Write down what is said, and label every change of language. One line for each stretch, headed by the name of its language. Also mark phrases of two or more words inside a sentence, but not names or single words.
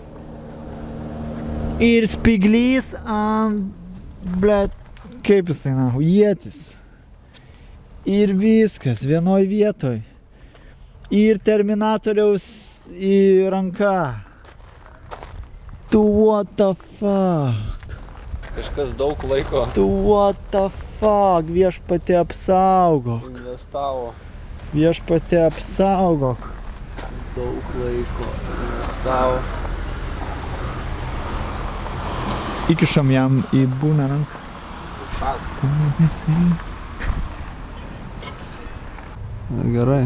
Lithuanian: Ir spiglys ant, blet, kaip jisai, ietis. Ir viskas vienoj vietoj. Ir terminatoriaus į ranką.
English: Tu what the fuck?
Lithuanian: kažkas daug laiko
English: What the fuck,
Lithuanian: viešpatį apsaugok. investavo. Viešpatį apsaugok. Daug laiko investavo. Įkišam jam į bumerang. Gerai.